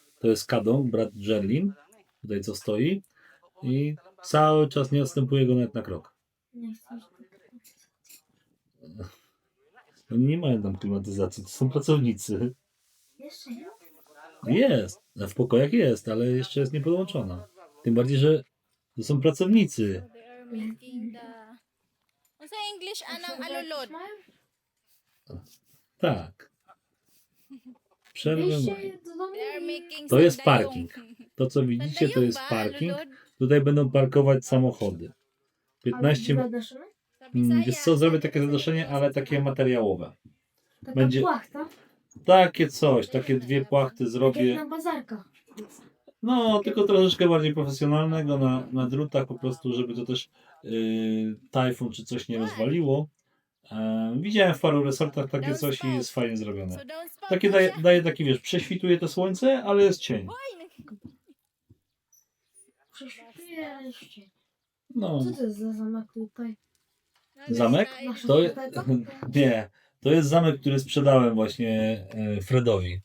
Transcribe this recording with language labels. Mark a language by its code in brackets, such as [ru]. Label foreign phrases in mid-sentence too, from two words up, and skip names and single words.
[pl] To jest Kadong, brat Jerlin, tutaj co stoi i cały czas nie odstępuje go nawet na krok. Nie chcę. Oni nie mają tam klimatyzacji, to są pracownicy. Jeszcze nie? Jest, w pokojach jest, ale jeszcze jest niepodłączona. Tym bardziej, że to są pracownicy. [en] They are making the... [ceb] Ano sa English, anang alulod? [pl] Tak. Przerwę Wyjście mają. do domu. [en] They are making [pl] To jest [ceb] sandayong. [pl] parking. To co widzicie, to jest [ceb] Sandayong ba, [pl] parking. [ceb] alulod? [pl] Tutaj będą parkować samochody. 15. Zadaszymy? [ceb] Sa Bisaya, [pl] Wiesz co, zrobię takie [ceb] sa [pl] zadaszenie, [ceb] Bisaya, [pl] ale [ceb] sa [pl] takie [ceb] Bisaya. [pl] materiałowe. Taka Będzie- płachta. Takie coś, takie 2 płachty Tak jak zrobię. na bazarkach. No, tylko troszeczkę bardziej profesjonalnego na drutach po prostu, żeby to też tajfun czy coś nie rozwaliło. Widziałem w paru resortach takie coś i jest fajnie zrobione. [en] So don't spot [pl] Takie [ceb] mo [pl] daje, [ceb] siya. [pl] daje taki, wiesz, prześwituje to słońce, ale jest cień. Prześpiewaliście. No, Co to jest za zamek tutaj? zamek? Nasza To, hipoteka? nie, to jest zamek, który sprzedałem właśnie Fredowi.